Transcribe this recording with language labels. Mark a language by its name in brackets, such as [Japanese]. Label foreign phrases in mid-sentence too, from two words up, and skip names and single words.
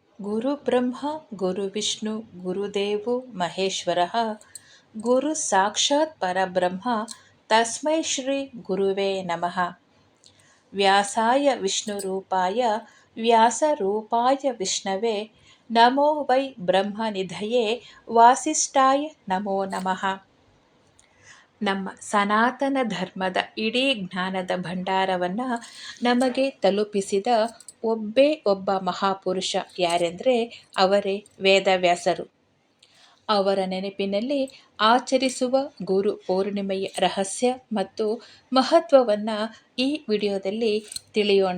[Sanskrit] ಗುರು ಬ್ರಹ್ಮ ಗುರು ವಿಷ್ಣು ಗುರುದೇವೋ ಮಹೇಶ್ವರಃ ಗುರು ಸಾಕ್ಷಾತ್ ಪರಬ್ರಹ್ಮ ತಸ್ಮೈ ಶ್ರೀ ಗುರುವೇ ನಮಃ. ವ್ಯಾಸಾಯ ವಿಷ್ಣುರೂಪಾಯ ವ್ಯಾಸರೂಪಾಯ ವಿಷ್ಣವೇ ನಮೋ ವೈ ಬ್ರಹ್ಮನಿಧಯೇ ವಾಸಿಷ್ಠಾಯ ನಮೋ ನಮಃ. [Kannada] ನಮ್ಮ ಸನಾತನ ಧರ್ಮದ ಇಡೀ ಜ್ಞಾನದ ಭಂಡಾರವನ್ನು ನಮಗೆ ತಲುಪಿಸಿದ ಒಬ್ಬೇ ಒಬ್ಬ ಮಹಾಪುರುಷ ಯಾರೆಂದರೆ ಅವರೇ ವೇದವ್ಯಾಸರು. ಅವರ ನೆನಪಿನಲ್ಲಿ ಆಚರಿಸುವ ಗುರು ಪೌರ್ಣಿಮೆಯ ರಹಸ್ಯ ಮತ್ತು ಮಹತ್ವವನ್ನು ಈ ವಿಡಿಯೋದಲ್ಲಿ ತಿಳಿಯೋಣ.